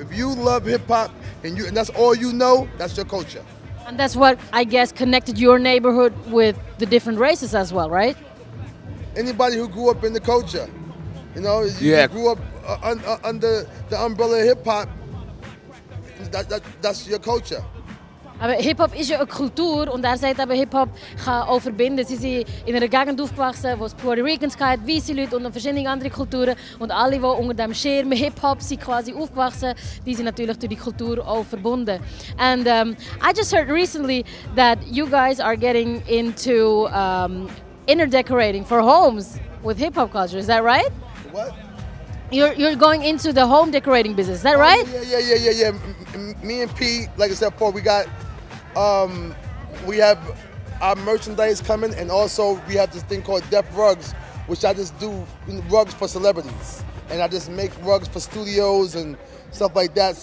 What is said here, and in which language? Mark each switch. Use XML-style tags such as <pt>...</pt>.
<en>If you love hip hop and that's all you know, that's your culture. And that's what I guess connected your neighborhood with the different races as well, right? Anybody who grew up in the culture, you know, you grew up under the umbrella of hip hop. That's your culture.</en> <de>Aber Hip-Hop ist ja eine Kultur und er sagt aber, Hip-Hop kann auch verbinden. Sie sind in einer Gegend aufgewachsen, wo es Puerto Ricans gab, weiße Leute und verschiedene andere Kulturen. Und alle, die unter dem Schirm Hip-Hop sind quasi aufgewachsen, die sind natürlich durch die Kultur auch verbunden.</de> <en>And I just heard recently that you guys are getting into inner decorating for homes with hip-hop culture. Is that right? What? You're going into the home decorating business. Is that right? Yeah. Me and P, like I said before, we have our merchandise coming, and also we have this thing called Def Rugs, which I just do rugs for celebrities, and I just make rugs for studios and stuff like that.</en>